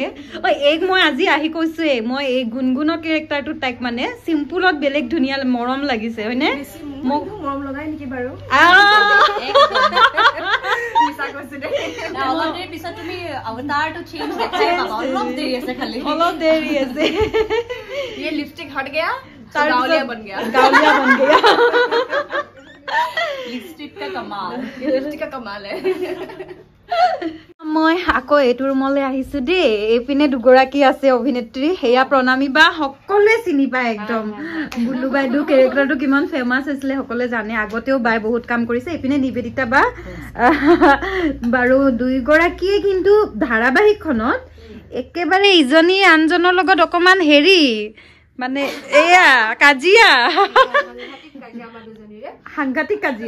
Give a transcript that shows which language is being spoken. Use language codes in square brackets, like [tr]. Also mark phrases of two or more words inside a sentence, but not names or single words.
[as] এইক মই আজি আহি কৈছোৱে, মই এই গুণগুণৰ কেৰেক্টাৰটো তাইক মানে চিম্পুলত বেলেগ ধুনীয়া মৰম লাগিছে, হয়নে? মোক মৰম লগাই নেকি বাৰু? অলপ দেৰি পিছত তুমি অৱতাৰটো চেঞ্জ দেখাই পাবা, অলপ দেৰি আছে খালি, অলপ দেৰি আছে। [hi] ये लिपस्टिक हट गया तो गावलिया बन गया, लिपस्टिक का कमाल, ये लिपस्टिक का कमाल है। [as] মই আকৌ এইটো ৰুমলৈ আহিছো দেই। এইপিনে দুগৰাকী আছে অভিনেত্ৰী, সেয়া প্ৰণামী বা, সকলোৱে চিনি পায় একদম। বুলু বাইদেউ কেৰেক্টাৰটো কিমান ফেমাছ হৈছিলে সকলোৱে জানে, আগতেও বাই বহুত কাম কৰিছে। এইপিনে নিবেদিতা বা, বাৰু দুইগৰাকীয়ে কিন্তু ধাৰাবাহিকখনত একেবাৰে ইজনী আনজনৰ লগত অকমান হেৰি মানে এয়া কাজিয়া সাংঘাতিক কাজিয়া